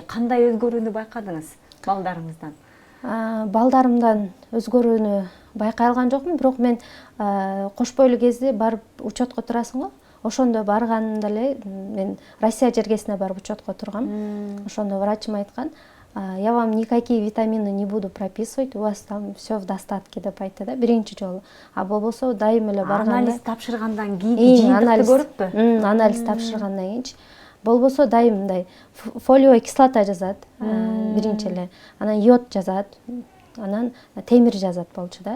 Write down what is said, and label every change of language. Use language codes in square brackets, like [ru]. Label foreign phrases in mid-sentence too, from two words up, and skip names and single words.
[ky] Кандай өзгөрүүнү байкадыңыз балдарыңыздан? Балдарымдан өзгөрүүнү байкай алган жокмун, бирок мен кош бойлуу кезде барып учетко турасың го. Ошондо барганымда эле мен Россия жергесине барып учетко тургам. Ошондо врачым айткан, [ru] я вам никакие витамины не буду прописывать, у вас там все в достатке [ky] деп айтты да, биринчи жолу. А болбосо дайым эле барганда анализ тапшыргандан кийинки жыйынтыкты көрүппү? Анализ тапшыргандан кийинчи болбосо дайым мындай [ru] фолиевый кислота [ky] жазат биринчи эле, анан йод жазат, анан темир жазат болчу да.